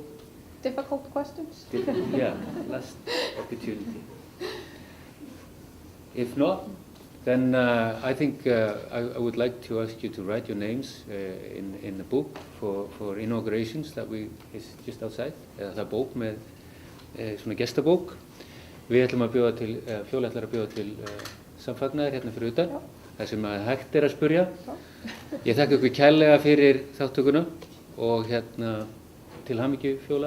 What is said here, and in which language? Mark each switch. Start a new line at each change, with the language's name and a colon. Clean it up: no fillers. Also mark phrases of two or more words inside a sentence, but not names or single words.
English: Difficult questions? Yeah, last opportunity. If not, then I think I would like to ask you to write your names in the book for inaugurations that is just outside.
Icelandic: Það er bók með svona gestabók. Við ætlum að bjóða til, Fjóla ætlar að bjóða til samfagnaðar hérna fyrir utan, þar sem að hægt er að spurja. Ég þakka ykkur kærlega fyrir þáttökuna og hérna til hamingju, Fjóla.